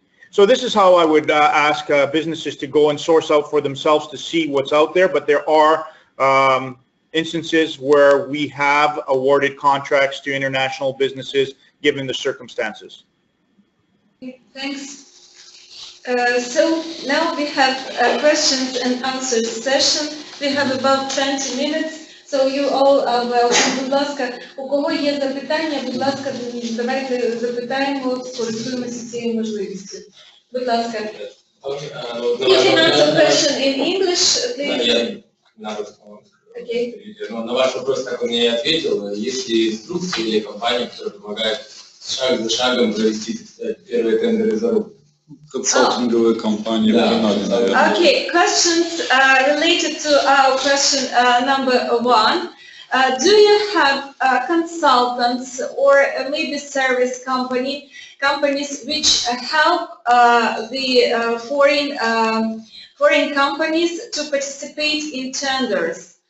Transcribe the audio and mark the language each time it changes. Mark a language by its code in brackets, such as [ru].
[en] So this is how I would ask businesses to go and source out for themselves to see what's out there, but there are instances where we have awarded contracts to international businesses given the circumstances. Thanks. So now we have a questions and answers session. We have about 20 minutes. So you all are welcome. [uk] Будь ласка, у кого є запитання, будь ласка, давайте запитаємо, скористуємося цією можливістю. Будь ласка. [en] You can answer question in English, please. Okay. [ru] Но на ваш вопрос, как он мне и ответил, есть ли инструкции или компании, которые помогают шаг за шагом провести, так сказать, первые тендеры за руку? Консалтинговые компании в Канаде, наверное. [en] Okay, questions related to our question number 1. Do you have consultants or maybe service companies which help the foreign companies to participate in tenders?